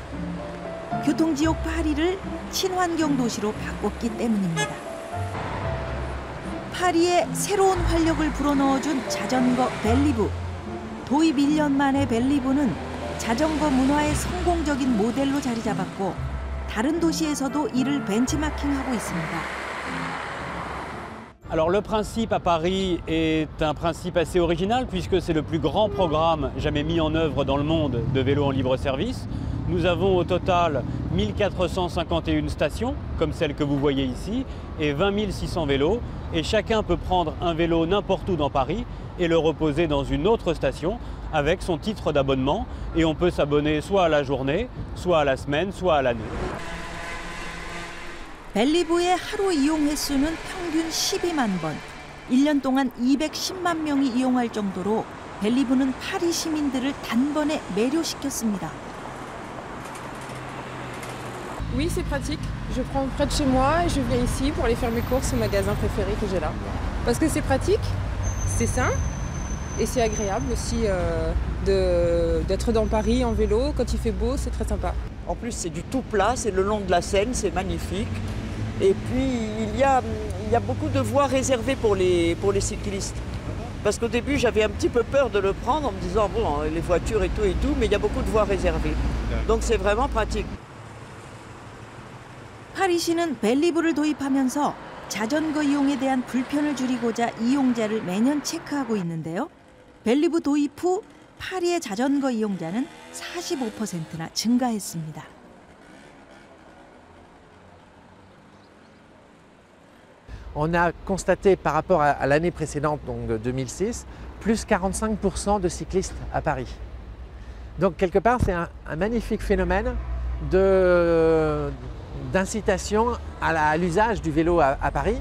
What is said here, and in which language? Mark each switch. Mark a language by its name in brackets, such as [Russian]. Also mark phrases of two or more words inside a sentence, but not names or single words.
[Korean] 교통지역 파리를 친환경 도시로 바꿨기 때문입니다. 파리에 새로운 활력을 불어넣어준 자전거 벨리브. 도입 1년 만에 벨리브는 자전거 문화의 성공적인 모델로 자리 잡았고 다른 도시에서도 이를 벤치마킹하고 있습니다. [French] Alors le principe à Paris est un principe assez original puisque c'est le plus grand programme jamais mis en œuvre dans le monde de vélo en libre service. Nous avons au total 1451 stations, comme celle que vous voyez ici, et 20 600 vélos. Et chacun peut prendre un vélo n'importe où dans Paris et le reposer dans une autre station avec son titre d'abonnement. Et on peut s'abonner soit à la journée, soit à la semaine, soit à l'année. [Korean] 벨리브의 하루 이용 횟수는 평균 12만 번, 1년 동안 210만 명이 이용할 정도로 벨리브는 파리 시민들을 단번에 매료시켰습니다. [French] Oui, c'est pratique. Je prends près de chez moi et je viens ici pour aller faire mes courses au magasin préféré que j'ai là. Parce que c'est pratique, c'est sain et c'est agréable aussi d'être dans Paris en vélo. Quand il fait beau, c'est très sympa. En plus, c'est du tout plat, c'est le long de la Seine, c'est magnifique. Et puis, il y a beaucoup de voies réservées pour les cyclistes. Parce qu'au début, j'avais un petit peu peur de le prendre en me disant, bon, les voitures et tout, mais il y a beaucoup de voies réservées. Donc c'est vraiment pratique. [Korean] 파리시는 벨리브를 도입하면서 자전거 이용에 대한 불편을 줄이고자 이용자를 매년 체크하고 있는데요. 벨리브 도입 후 파리의 자전거 이용자는 45%나 증가했습니다. [French] On a constaté par rapport à l'année précédente, donc de 2006, plus 45% de cyclistes à Paris. Donc quelque part, c'est un magnifique phénomène d'incitation à l'usage du vélo à Paris.